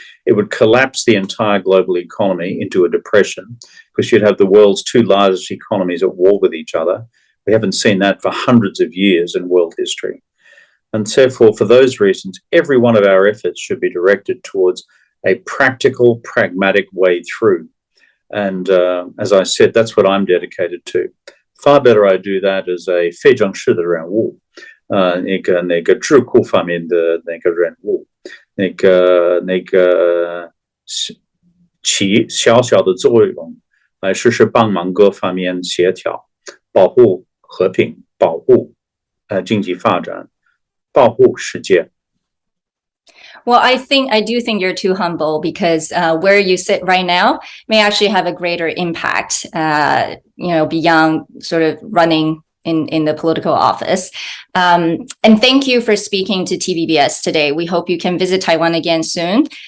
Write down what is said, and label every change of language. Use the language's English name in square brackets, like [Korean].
[English] It would collapse the entire global economy into a depression because you'd have the world's two largest economies at war with each other. We haven't seen that for hundreds of years in world history. And therefore, for those reasons, every one of our efforts should be directed towards a practical, pragmatic way through. And as I said, that's what I'm dedicated to. Far better I do that as a [Chinese] 非正式的人物，那个智库方面的那个人物，那个起小小的作用，来实时帮忙各方面协调，保护和平，保护经济发展，保护世界。 [English] Well, I do think you're too humble because where you sit right now may actually have a greater impact, beyond sort of running in the political office. And thank you for speaking to TVBS today. We hope you can visit Taiwan again soon.